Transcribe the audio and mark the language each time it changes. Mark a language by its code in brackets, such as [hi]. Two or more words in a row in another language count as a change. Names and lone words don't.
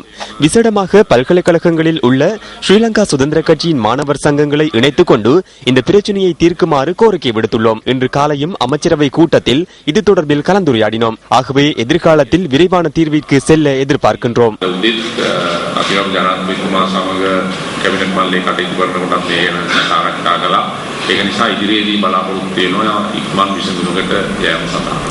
[ta] விசேடமாக பல்கலைக்கழகங்களில் உள்ள ஸ்ரீலங்கா சுதந்திர கட்சியின் மாணவர் சங்கங்களை இணைத்துக் கொண்டு இந்த பிரச்சினையை தீர்க்குமாறு கோரிக்கை விடுத்துள்ளோம். இன்று காலையும் அமைச்சரவை கூட்டத்தில் இது தொடர்பில் கலந்துரையாடினோம். ஆகவே எதிர்காலத்தில் விரைவான தீர்விற்கு செல்ல எதிர்பார்க்கின்றோம். [si] ඒක නිසා ඉදිරියේදී බලාපොරොත්තු වෙනවා ඉක්මන් විසඳුමකට යෑම සඳහා